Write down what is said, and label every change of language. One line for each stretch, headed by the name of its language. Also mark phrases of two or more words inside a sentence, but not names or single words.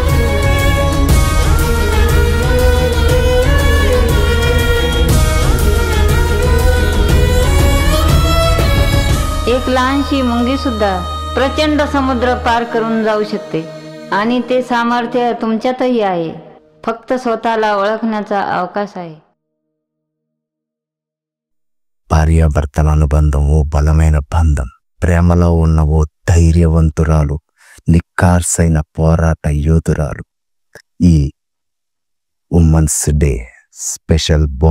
Marathi: एक लहानशी मुंगी सुद्धा प्रचंड समुद्र पार करून जाऊ शकते आणि ते सामर्थ्य तुमच्यातही आहे. फक्त स्वतःला ओळखण्याचा అవకాశం आहे.
Telugu: భార్యాభర్తల అనుబంధం ఓ బలమైన బంధం. ప్రేమలో ఉన్న ఓ ధైర్యవంతురాలు, నిక్కార్సైన పోరాట యోధురాలు. ఈ
English: women's day special bonus video.